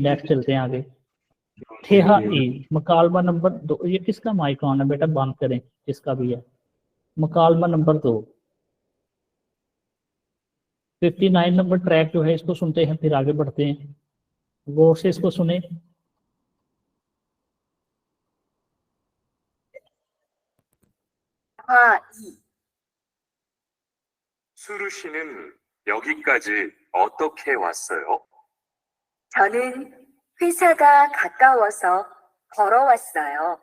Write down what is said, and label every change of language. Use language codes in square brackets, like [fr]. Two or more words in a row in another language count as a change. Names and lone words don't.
[ur] نیکسٹ چلتے ہیں آگے. ٹھیہا ای مکالمہ نمبر 2، یہ کس کا [en] mic on [ur] ہے بیٹا، بند کریں جس کا بھی ہے. مکالمہ نمبر 2 59 نمبر ٹریک جو ہے اس کو سنتے ہیں، پھر آگے بڑھتے ہیں، غور سے اس کو سنیں. [ko] 대화 2. 수루 씨는 여기까지 어떻게 왔어요? 저는 회사가 가까워서 걸어왔어요.